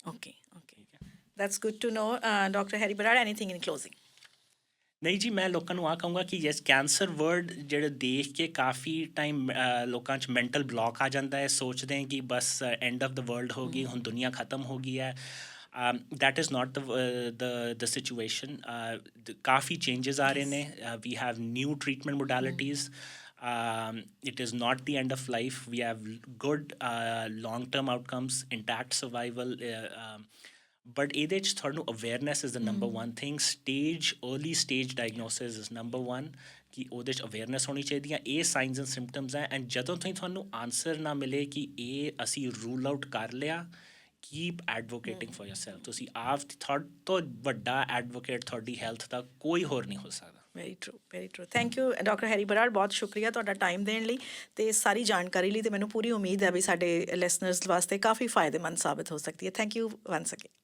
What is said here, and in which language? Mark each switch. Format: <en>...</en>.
<en>Okay that's good to know. Doctor Harry Brar, anything in closing?</en> <pa>ਨਹੀਂ ਜੀ, ਮੈਂ ਲੋਕਾਂ ਨੂੰ ਆਹ ਕਹੂੰਗਾ ਕਿ ਯੈਸ, ਕੈਂਸਰ ਵਰਡ ਜਿਹੜੇ ਦੇਖ ਕੇ ਕਾਫੀ ਟਾਈਮ ਲੋਕਾਂ 'ਚ ਮੈਂਟਲ ਬਲੌਕ ਆ ਜਾਂਦਾ ਹੈ, ਸੋਚਦੇ ਕਿ ਬਸ</pa> <en>end of the world</en> <pa>ਹੋ ਗਈ, ਹੁਣ ਦੁਨੀਆ ਖਤਮ ਹੋ ਗਈ ਹੈ।</pa> <en>that is not the situation.</en> <pa>Coffee changes ਆ ਰਹੇ ਨੇ।</pa> <en>We have new treatment modalities. It is not the end of life. We have good long-term outcomes, intact survival. But</en> <pa>ਇਹਦੇ 'ਚ ਤੁਹਾਨੂੰ</pa> <en>awareness is the number one thing. Early stage diagnosis is number one.</en> <pa>ਕਿ ਉਹਦੇ 'ਚ awareness ਹੋਣੀ ਚਾਹੀਦੀ ਹੈ। ਇਹ ਸਾਈਨਸ ਐਂਡ ਸਿੰਪਟਮਸ ਹੈ। ਐਂਡ ਜਦੋਂ ਤੁਹਾਨੂੰ ਆਨਸਰ ਨਾ ਮਿਲੇ ਕਿ ਇਹ ਅਸੀਂ ਰੂਲ ਆਊਟ ਕਰ ਲਿਆ,</pa> <en>Keep advocating for yourself.</en> <pa>ਤੁਸੀਂ ਆਪ ਤੁਹਾਡੇ ਤੋਂ ਵੱਡਾ ਐਡਵੋਕੇਟ ਤੁਹਾਡੀ ਹੈਲਥ ਦਾ ਕੋਈ ਹੋਰ ਨਹੀਂ ਹੋ ਸਕਦਾ।</pa> <en>Very true.</en> <pa>Thank you doctor Harry Brar, ਬਹੁਤ ਸ਼ੁਕਰੀਆ ਤੁਹਾਡਾ ਟਾਈਮ ਦੇਣ ਲਈ ਅਤੇ ਸਾਰੀ ਜਾਣਕਾਰੀ ਲਈ। ਅਤੇ ਮੈਨੂੰ ਪੂਰੀ ਉਮੀਦ ਹੈ ਵੀ ਸਾਡੇ ਲਿਸਨਰਸ ਵਾਸਤੇ ਕਾਫੀ ਫਾਇਦੇਮੰਦ ਸਾਬਿਤ ਹੋ ਸਕਦੀ ਹੈ।</pa> <en>Thank you once again.</en>